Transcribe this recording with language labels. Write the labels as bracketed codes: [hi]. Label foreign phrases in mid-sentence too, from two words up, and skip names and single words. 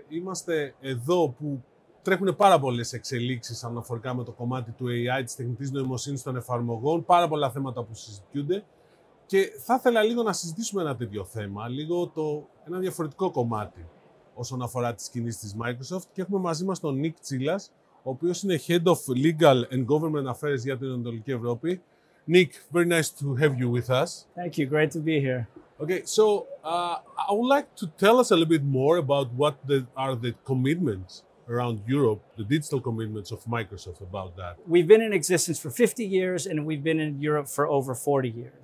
[el] Είμαστε εδώ που τρέχουν πάρα πολλές εξελίξεις αναφορικά με το κομμάτι του AI, της τεχνητής νοημοσύνης των εφαρμογών, πάρα πολλά θέματα που συζητιούνται. Και θα ήθελα λίγο να συζητήσουμε ένα τέτοιο θέμα, ένα διαφορετικό κομμάτι όσον αφορά τις κινήσεις της Microsoft. Και έχουμε μαζί μας τον Nick Tsilas, ο οποίος είναι [en] Head of Legal and Government Affairs [el] για την Ανατολική Ευρώπη. [en] Nick, very nice to have you with us. Thank you. Great to be here. Okay, so I would like to tell us a little bit more about what are the commitments around Europe, the digital commitments of Microsoft about that. We've been in existence for 50 years and we've been in Europe for over 40 years.